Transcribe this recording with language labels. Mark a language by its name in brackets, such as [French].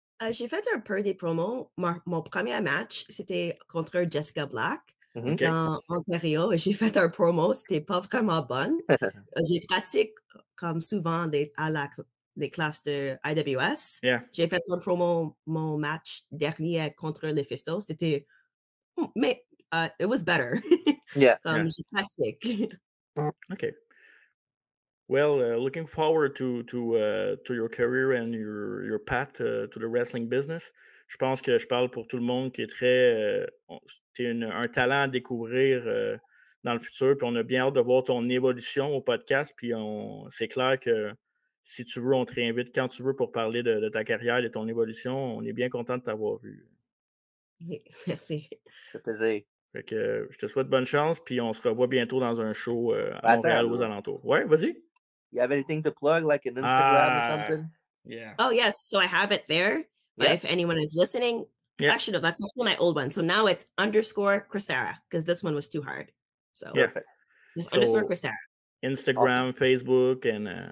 [French] J'ai fait un peu des promos. Mon premier match, c'était contre Jessica Black [English] OK. [French] dans Ontario. J'ai fait un promo, c'était pas vraiment bonne. J'ai pratiqué comme souvent les classes de IWS. [English] Yeah. [French] J'ai fait un promo, mon match dernier contre les Fistos. C'était, mais [English] it was better. Yeah. [French] Comme j'ai pratiqué. [English] OK. Well, looking forward to your career and your path to the wrestling business. [French] Je pense que je parle pour tout le monde qui est très. Tu es un talent à découvrir dans le futur. Puis on a bien hâte de voir ton évolution au podcast. Puis c'est clair que si tu veux, on te réinvite quand tu veux pour parler de ta carrière et de ton évolution. On est bien content de t'avoir vu. Merci. Ça faisait. Fait que je te souhaite bonne chance. Puis on se revoit bientôt dans un show à Montréal Attends, ou aux alentours. Ouais, vas-y. [English] You have anything to plug, like an Instagram or something? Yeah. Oh, yes. So I have it there. But if anyone is listening, actually, no, that's actually my old one. So now it's _Kristara because this one was too hard. So Perfect. just So, _Kristara. Instagram, Facebook, and